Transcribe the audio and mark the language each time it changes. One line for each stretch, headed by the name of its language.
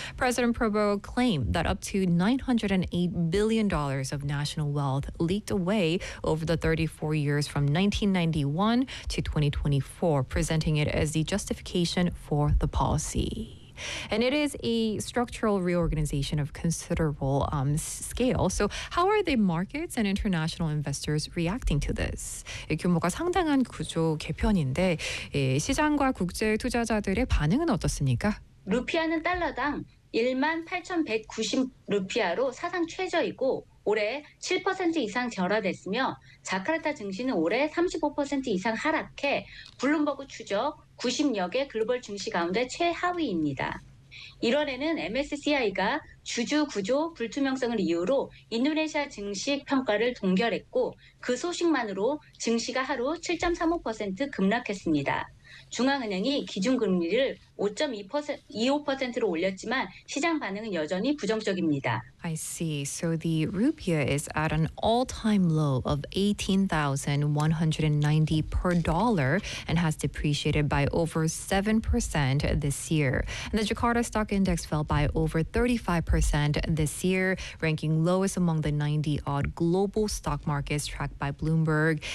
English: President Prabowo claimed that up to $908 billion of national wealth leaked away over the 34 years from 1991 to 2024, presenting it as the justification for the policy. And it is a structural reorganization of considerable scale. So, how are the markets and international investors reacting to this?
Korean: 규모가 상당한 구조 개편인데 시장과 국제 투자자들의 반응은 어떻습니까? 루피아는 달러당 18,190루피아로 사상 최저이고 올해 7% 이상 절하됐으며 자카르타 증시는 올해 35% 이상 하락해 블룸버그 추적 90여 개 글로벌 증시 가운데 최하위입니다. 1월에는 MSCI가 주주 구조 불투명성을 이유로 인도네시아 증시 평가를 동결했고 그 소식만으로 증시가 하루 7.35% 급락했습니다. 중앙은행이 기준금리를 5.25%로 올렸지만 시장 반응은 여전히 부정적입니다.
English: I see. So the rupiah is at an all-time low of 18,190 per dollar and has depreciated by over 7% this year. And the Jakarta Stock Index fell by over 35% this year, ranking lowest among the 90-odd global stock markets tracked by Bloomberg.